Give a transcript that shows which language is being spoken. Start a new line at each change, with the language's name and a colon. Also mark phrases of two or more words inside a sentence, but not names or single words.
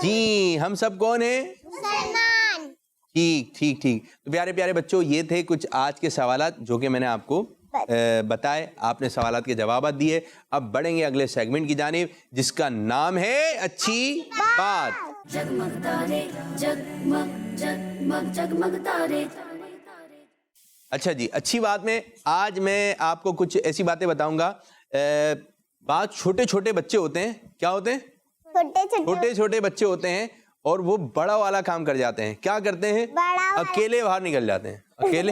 Urdu: جی ہم سب کون ہیں؟ مسلمان. ٹھیک ٹھیک ٹھیک. تو پیارے پیارے بچوں, یہ تھے کچھ آج کے سوالات جو کہ میں نے آپ کو بتائے. آپ نے سوالات کے جوابات دیے. اب بڑھیں گے اگلے سیگمنٹ کی جانب جس کا نام ہے اچھی بات. جگمگ تارے جگمگ جگمگ جگمگ تارے اچھا جی, اچھی بات میں آج میں آپ کو کچھ ایسی باتیں بتاؤں گا. بعض چھوٹے چھوٹے بچے ہوتے ہیں. کیا ہوتے ہیں؟ چھوٹے چھوٹے بچے ہوتے ہیں اور وہ بڑا والا کام کر جاتے ہیں. کیا کرتے ہیں؟ اکیلے باہر نکل جاتے ہیں. اکیلے